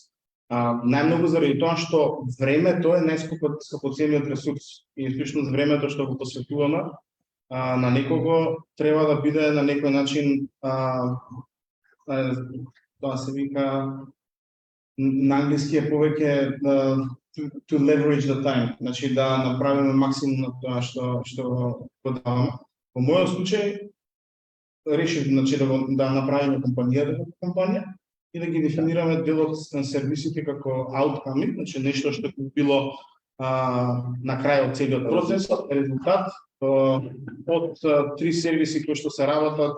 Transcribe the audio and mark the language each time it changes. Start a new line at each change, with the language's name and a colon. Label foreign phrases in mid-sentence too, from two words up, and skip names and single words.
Macedonian: Најмногу заради тоа што времето е најскапоцениот ресурс и всушност времето што го посветуваме на некого треба да биде на некој начин тоа се вика на англиски е повеќе
English: to leverage the time,
Macedonian: значи да направиме максимум на тоа што го даваме. Во мојот случај решив значи да направиме компанија и да ги дефинираме делот на сервисите како outcome, значи нешто што би било на крај од целиот процес, резултат од три сервиси кои што се работат.